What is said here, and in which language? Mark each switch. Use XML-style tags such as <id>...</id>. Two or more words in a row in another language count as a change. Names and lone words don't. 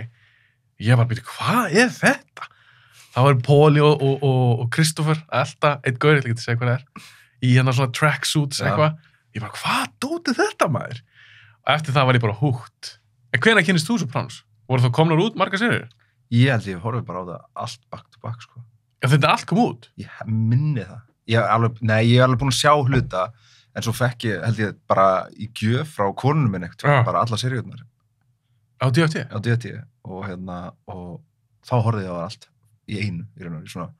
<is>Ég var bara, hvað er þetta? Það var Póli og Kristoffer, alltaf, eitt gaur, ég ætla ekki að segja hvað það er, í hérna svona tracksuits eitthvað. Ég bara, hvað dótið þetta maður? Og eftir það var ég bara húgt. En hvenær kynnist þú Sopranos? Voru það komnar út margar seríur? Ég held ég horfði bara á það allt</is> <en>back to back,</en> <is>sko. Já, þetta allt kom út? Ég minni það. Ég er alveg búin að sjá hluta, en svo fekk ég, held ég, bara í gjöf frá konunum minn eitthvað, bara alla seríurnar. Á DFT? Á DFT, og þá horfði ég á allt. Í einu, í raun og veru, svona.</is>